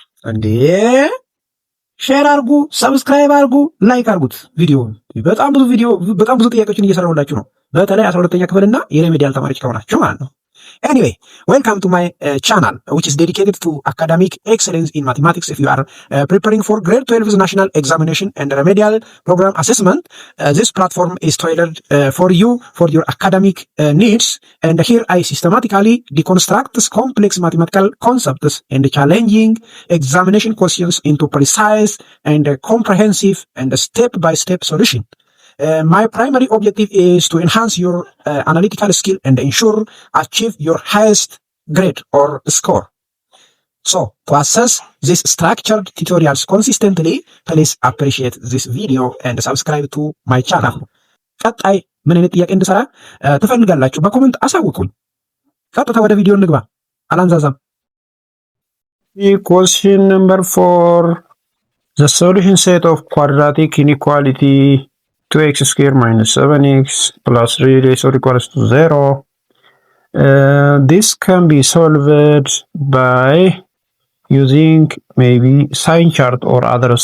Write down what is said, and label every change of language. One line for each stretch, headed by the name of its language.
Amharic: እንዴ ሼር አርጉ፣ ሰብስክራይብ አርጉ፣ ላይክ አርጉት። ቪዲዮውን በጣም ብዙ ጥያቄዎችን እየሰራሁላችሁ ነው። በተለይ 12ኛ ክፍልና የሬሜዲያል ተማሪዎች ከሆናችሁ ማለት ነው።
English: Anyway, welcome to my channel, which is dedicated to academic excellence in mathematics. If you are preparing for grade 12's national examination and remedial program assessment, this platform is tailored for you, for your academic needs. And here I systematically deconstruct complex mathematical concepts and challenging examination questions into precise and comprehensive and step-by-step solution. My primary objective is to enhance your analytical skill and ensure achieve your highest grade or score. So, to assess these structured tutorials consistently, please appreciate this video and subscribe to my channel.
Amharic: ቀጣይ ምን አይነት ጥያቄ እንድሰራ ትፈልጋላችሁ? በኮሜንት አሳውቁኝ። ቀጥታ ወደ ቪዲዮ እንግባ። አላንዛዛም።
English: Question number 4. The solution set of quadratic inequality 2x squared minus 7x plus 3 is equals to 0. This can be solved by using maybe sign chart or others.